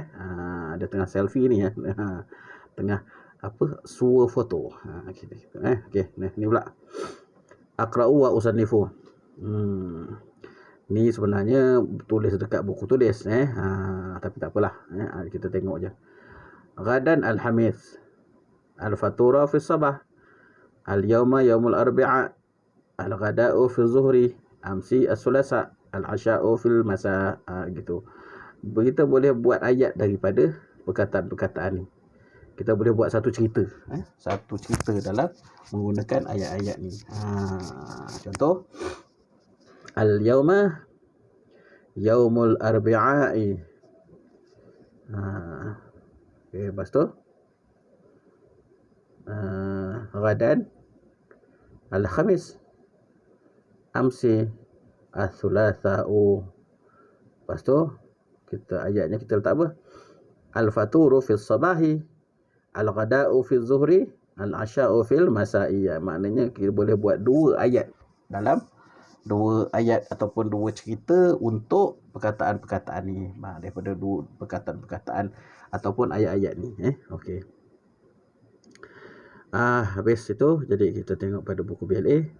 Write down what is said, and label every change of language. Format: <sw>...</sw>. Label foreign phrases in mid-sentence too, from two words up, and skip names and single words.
<ms>Dia tengah selfie ni tengah suah foto. Okey, ni pula.</ms> <ar>أقرأ وأصنف.</ar> <ms>Ni sebenarnya tulis dekat buku tulis, tapi tak apalah, kita tengok je.</ms> <ar>غداً الخميس. الفطور في الصباح. اليوم يوم الأربعاء. الغداء في الظهر. أمس الثلاثاء. العشاء في المساء. Gitu.</ar> <ms>Kita boleh buat ayat daripada perkataan-perkataan ni. Kita boleh buat satu cerita, satu cerita dalam menggunakan ayat-ayat ni.</ms> <ar>Contoh, اليوم يوم الأربعاء.</ar> <ms>Okey, lepas tu</ms> <ar>غداً الخميس. أمس الثلاثاء.</ar> <ms>Lepas tu ayatnya kita letak apa?</ms> <ar>الفطور في الصباح، الغداء في الظهر، العشاء في المساء.</ar> <ms>Maknanya kita boleh buat dua ayat ataupun dua cerita untuk perkataan-perkataan ni, daripada dua perkataan-perkataan ataupun ayat-ayat ni. Okey. Habis itu, jadi kita tengok pada buku BLA.</ms>